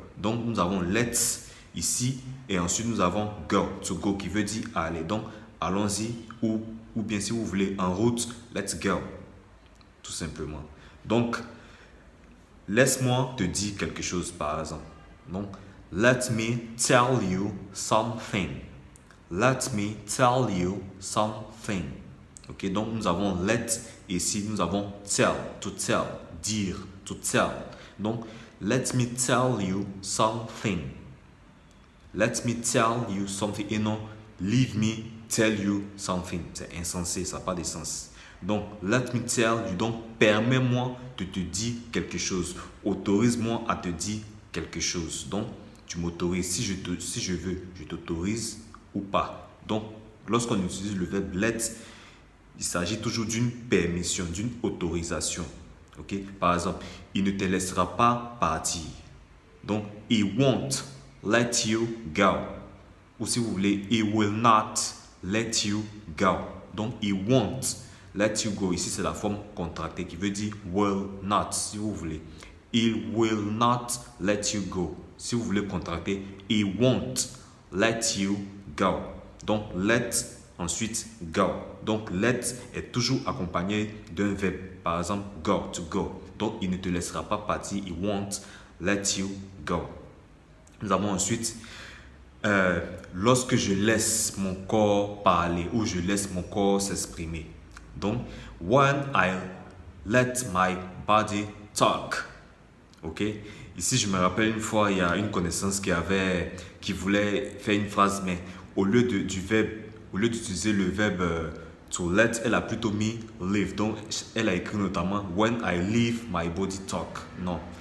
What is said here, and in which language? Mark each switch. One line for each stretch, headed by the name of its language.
French: Donc, nous avons let's ici et ensuite nous avons go. To go qui veut dire aller. Donc, allons-y ou bien si vous voulez en route,
English: let's go.
French: Tout simplement. Donc, laisse-moi te dire quelque chose par exemple.
English: Donc, let me tell you something. Let me tell you something.
French: Ok, donc nous avons let et ici nous avons tell, to tell, dire, to tell.
English: Donc, let me tell you something. Let me tell you something
French: et non,
English: leave me tell you something.
French: C'est insensé, ça n'a pas de sens. Donc,
English: let me tell you,
French: donc permets-moi de te dire quelque chose. Autorise-moi à te dire quelque chose. Donc, tu m'autorises. Si je veux, je t'autorise ou pas. Donc, lorsqu'on utilise le verbe let, il s'agit toujours d'une permission, d'une autorisation. Ok? Par exemple, il ne te laissera pas partir. Donc,
English: he won't let you go.
French: Ou si vous voulez,
English: he will not let you go.
French: Donc,
English: he won't let you go.
French: Ici, c'est la forme contractée qui veut dire will not, si vous voulez.
English: He will not let you go.
French: Si vous voulez contracter,
English: he won't let you go.
French: Donc, let, ensuite, go. Donc, let est toujours accompagné d'un verbe. Par exemple, go, to go. Donc, il ne te laissera pas partir.
English: He won't let you go.
French: Nous avons ensuite, lorsque je laisse mon corps parler ou je laisse mon corps s'exprimer.
English: Donc, when I let my body talk. Ok?
French: Ici, je me rappelle une fois, il y a une connaissance qui voulait faire une phrase, mais au lieu d'utiliser le verbe to let, elle a plutôt mis leave. Donc, elle a écrit notamment
English: when I leave my body talk.
French: Non.